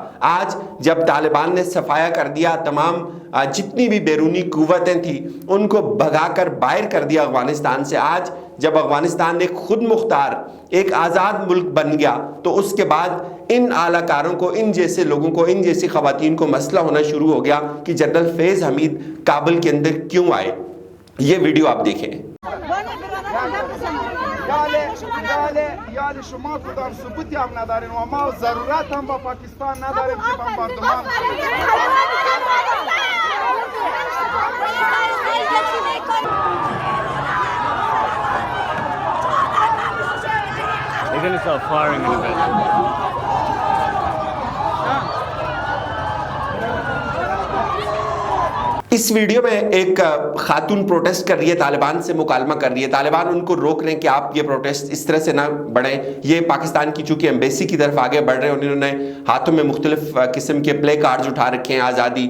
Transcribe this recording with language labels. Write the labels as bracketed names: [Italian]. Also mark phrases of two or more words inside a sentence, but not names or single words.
[Urdu] آج جب طالبان نے صفایا کر دیا، تمام جتنی بھی بیرونی قوتیں تھی ان کو بھگا کر باہر کر دیا افغانستان سے، آج جب افغانستان ایک خود مختار، ایک آزاد ملک بن گیا تو اس کے بعد ان آلہ کاروں کو، ان جیسے لوگوں کو، ان جیسی خواتین کو مسئلہ ہونا شروع ہو گیا کہ جنرل فیض حمید کابل کے اندر کیوں آئے. یہ ویڈیو آپ دیکھیں. [Persian] شما کدام ثبوتی هم ندارین و ما ضرورت هم با پاکستان نداریم که بمباردمان [English] They're going to start firing in a bit. [Urdu] اس ویڈیو میں ایک خاتون پروٹیسٹ کر رہی ہے، طالبان سے مکالمہ کر رہی ہے. طالبان ان کو روک رہے ہیں کہ آپ یہ پروٹیسٹ اس طرح سے نہ بڑھیں. یہ پاکستان کی چونکہ ایمبیسی کی طرف آگے بڑھ رہے ہیں، انہوں نے ہاتھوں میں مختلف قسم کے پلے کارڈز اٹھا رکھے ہیں آزادی.